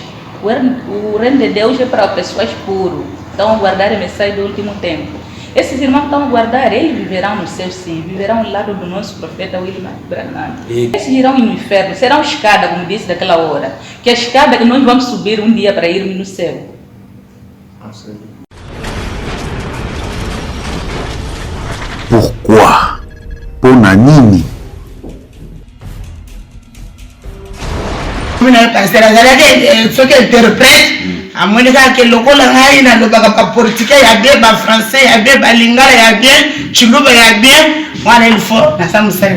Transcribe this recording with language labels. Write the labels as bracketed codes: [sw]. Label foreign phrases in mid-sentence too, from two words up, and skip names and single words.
[pt] O reino de Deus é para pessoas puras, estão a guardar a mensagem do último tempo. Esses irmãos estão a guardar, eles viverão no céu sim, viverão ao lado do nosso profeta William Branham. Esses irão no inferno, serão escada, como disse daquela hora, que a escada que nós vamos subir um dia para irmos no céu. [fr] Pourquoi? [ln] Pona nini? Pasteur azalaki soki interprète amoni kaka lokola ngai nalobaka bapolitike ya bien bafrançais ya bien balingala ya bien chiluba ya bien wana [fr] il faut [ln] naza mosali